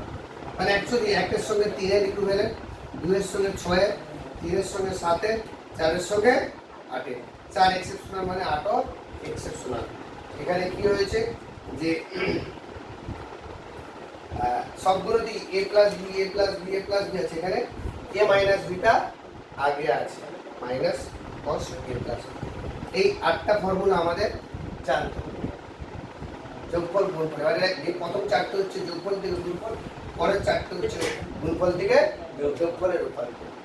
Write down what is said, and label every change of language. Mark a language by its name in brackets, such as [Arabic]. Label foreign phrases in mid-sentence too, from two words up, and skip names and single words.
[Bangla] মানে অ্যাকচুয়ালি 1 এর সঙ্গে 3 এর ইকুইভ্যালেন্ট, 2 এর সঙ্গে 6 এর, 3 এর সঙ্গে 7 এর, 4 এর সঙ্গে 8 এর। 4 এক্সেপশনাল মানে 8 ও এক্সেপশনাল। এখানে কি হয়েছে যে সবগুলো দিয়ে [English] a plus b a plus b a plus b [Bangla] আছে, এখানে [English] a minus b [Bangla] টা আগে আছে, মাইনাস [English] cos a plus b। [Bangla] এই 8টা ফর্মুলা আমাদের জানতে হবে যোগফল গুণফল। এবারে এই প্রথম 4টা হচ্ছে যোগফল থেকে গুণফল, পরের 4টা হচ্ছে গুণফল থেকে যোগফলের রূপান্তর।